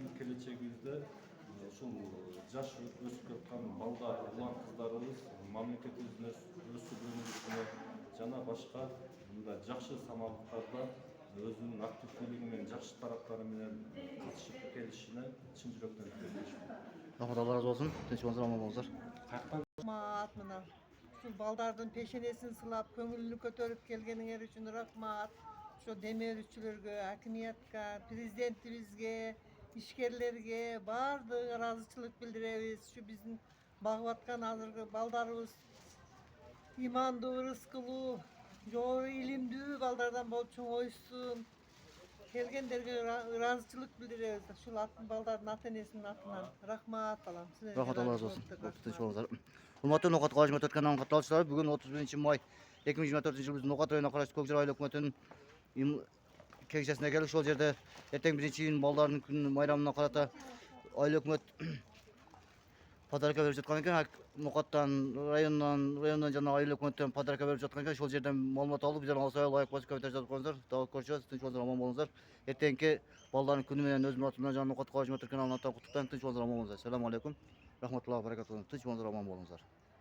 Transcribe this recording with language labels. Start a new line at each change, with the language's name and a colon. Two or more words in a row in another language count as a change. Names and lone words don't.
Kyrgyz: Келечегибизде ушул жаш өсүп жаткан балдар, улан кыздарыбыз мамлекетибиздин өсүп өнүгүшүнө жана башка мындай жакшы самалдыктарда өзүнүн активдүүлүгү менен жакшы тараптары менен катышып келишине чын жүрөктөн тилектешмин.
Uzbek: Rahmat Allah razı olsun. Tinch bolinglar, omon bo'linglar.
Kyrgyz: Рахмат мына ушул балдардын пешенесин сылап көңүлүнү көтөрүп келгениңер үчүн рахмат. Ошо деме берүүчүлөргө, акимиятка, президентибизге, ишкерлерге баардыгы ыраазычылык билдиребиз. Ушу биздин багып аткан азыркы балдарыбыз имандуу, ырыскылуу, жогору илимдүү балдардан болуп чоңойсун. Келгендерге ыраазычылык билдиребиз. Ушул балдардын ата энесинин атынан рахмат балам.
Uzbek: Rahmat Allah razı olsun. Tinch bolinglar. Hurmatly No'xat Qog'oz o'tgan katnaşchilar, bugun 31 may 2024-yil bizning No'xat rayonuna qarashli Ko'kjar oila hukumatining kengashasine keldik.
Kyrgyz: Ошол жерде эртең 1-iyun балдардын күнү майрамына карата
Uzbek: oila hukumat
Kyrgyz: подарка берип жаткан экен. No'xatdan rayondan жана
Uzbek: oila hukumatidan
Kyrgyz: подарка берип жаткан экен. Ошол жерден маалымат алып, биздер алсай лайык басып комментарий жазып коюңуздар. Дагы көрүшөбүз. Tinch болуңуздар, аман болуңуздар. Эртеңки балдардын күнү менен өзүмдүн атымдан жана No'xat Qog'oz каналынан куттуктайм. Tinch болуңуздар, аман болуңуздар.
Arabic: السلام عليكم. رحمة الله وبركاته.
Kyrgyz: Tinch болуңуздар, аман болуңуздар.